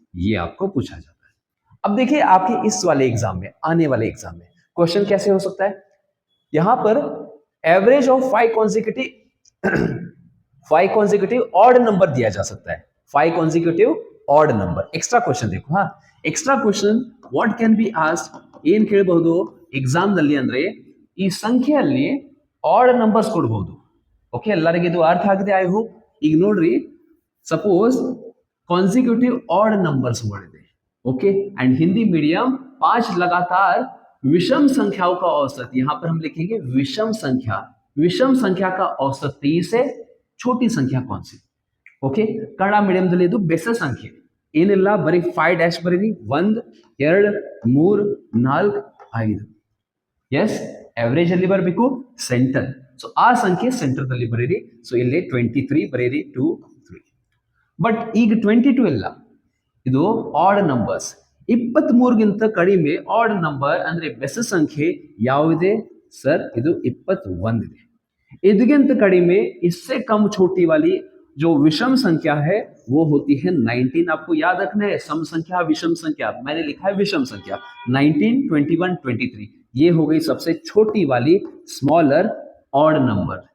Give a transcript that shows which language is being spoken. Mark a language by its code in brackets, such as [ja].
[hi] ये आपको पूछा जाता है. अब देखिए आपके इस वाले एग्जाम में आने वाले एग्जाम में क्वेश्चन कैसे हो सकता है. यहां पर average of 5 consecutive odd number दिया जा सकता है. 5 consecutive odd number. Extra question देखो. [kn] हाँ extra question [en] what can be asked [kn] ಏನ್ ಕೇಳಬಹುದು ಎಕ್ಸಾಮ್ ನಲ್ಲಿ ಅಂದ್ರೆ ಈ ಸಂಖ್ಯೆಯಲ್ಲಿ ಆಡ್ ನಂಬರ್ಸ್ ಕೊಡಬಹುದು. ಓಕೆ ಎಲ್ಲರಿಗೂ ಇದು ಅರ್ಥ ಆಗಿದೆ ಐ ಹೋಪ್. ಈಗ ನೋಡ್ರಿ [hi] suppose consecutive odd numbers word है. ओके एंड हिंदी मीडियम 5 लगातार विषम संख्याओं का औसत. यहां पर हम लिखेंगे विषम संख्या. विषम संख्या का औसत 30 है. छोटी संख्या कौन सी. [kn] ओके कನ್ನಡ ಮೀಡಿಯಂ ದಲ್ಲಿ ಇದು ಬೆಸ ಸಂಖ್ಯೆ ಏನಿಲ್ಲ ಬರೀ 5 ಡ್ಯಾಶ್ ಬರೀರಿ 1 2 3 4 5. ಎಸ್ एवरेज ಅಲ್ಲಿ ಬರಬೇಕು ಸೆಂಟರ್. ಸೊ ಆ ಸಂಖ್ಯೆ ಸೆಂಟರ್ ದಲ್ಲಿ ಬರೀರಿ. ಸೊ ಇಲ್ಲಿ 23 ಬರೀರಿ 2 3. ಬಟ್ ಈಗ 22 ಇಲ್ಲ ಇದು ಆಡ್ ನಂಬರ್ಸ್. 23 ಗಿಂತ ಕಡಿಮೆ ಆಡ್ ನಂಬರ್ ಅಂದ್ರೆ ಬೆಸ ಸಂಖ್ಯೆ ಯಾವುದೇ ಸರ್ ಇದು 21 ಇದೆ. ಇದಕ್ಕಿಂತ ಕಡಿಮೆ [hi] इससे कम छोटी वाली जो विषम संख्या है वो होती है 19. आपको याद रखना है सम संख्या विषम संख्या. मैंने लिखा है विषम संख्या 19 21 23. ये हो गई सबसे छोटी वाली स्मॉलर ऑड नंबर.